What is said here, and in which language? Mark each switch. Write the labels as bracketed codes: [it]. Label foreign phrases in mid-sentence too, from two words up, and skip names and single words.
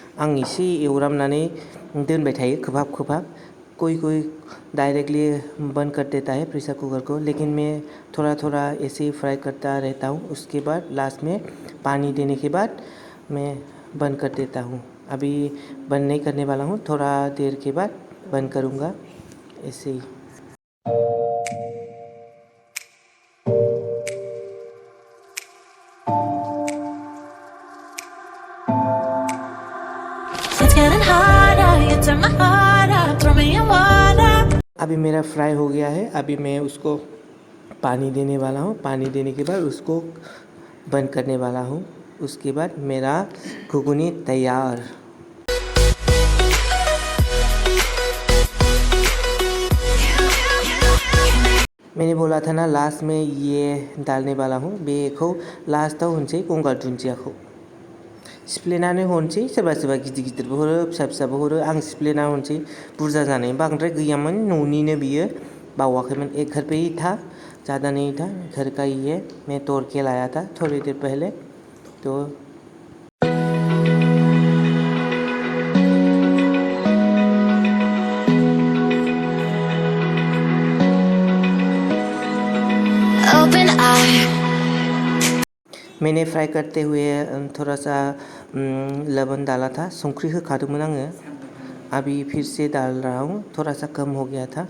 [brx] आं एसे एवरामनानै दोनबाय थायो, खोबहाब खोबहाब। [hi] कोई कोई डायरेक्टली बंद कर देता है [en] pressure cooker [hi] को, लेकिन मैं थोड़ा थोड़ा ऐसे ही फ्राई करता रहता हूँ। उसके बाद लास्ट में पानी देने के बाद मैं बंद कर देता हूँ। अभी बंद नहीं करने वाला हूँ, थोड़ा देर के बाद बंद करूँगा ऐसे ही। [en] It's getting harder, you turn my heart up, throw me in water. [hi] अभी मेरा फ्राई हो गया है। अभी मैं उसको पानी देने वाला हूँ। पानी देने के बाद उसको बंद करने वाला हूँ। उसके बाद मेरा घुगनी तैयार। मैंने बोला था ना लास्ट में ये डालने वाला हूँ। [brx] बेखौ लास्टाव होनोसै गंगार दुन्दियाखौ। सिफ्लेनानै हरनोसै, सोरबा सोरबा गिदिर गिदिरबो हरो, फिसा फिसाबो हरो। आं सिफ्लेना हरनोसै बुरजा जानाय। बांद्राय गैयामोन, न'निनो बियो, बावाखैमोन। [hi] एक घर पे ही था, ज़्यादा नहीं था, घर का ही है। मैं तोड़ के लाया था थोड़ी देर पहले। तो [en] Open eye. [hi] मैंने फ्राई करते हुए थोड़ा सा लवण डाला था, [brx] संख्रि होखादोंमोन आङो। [hi] अभी फिर से डाल रहा हूँ, थोड़ा सा कम हो गया था।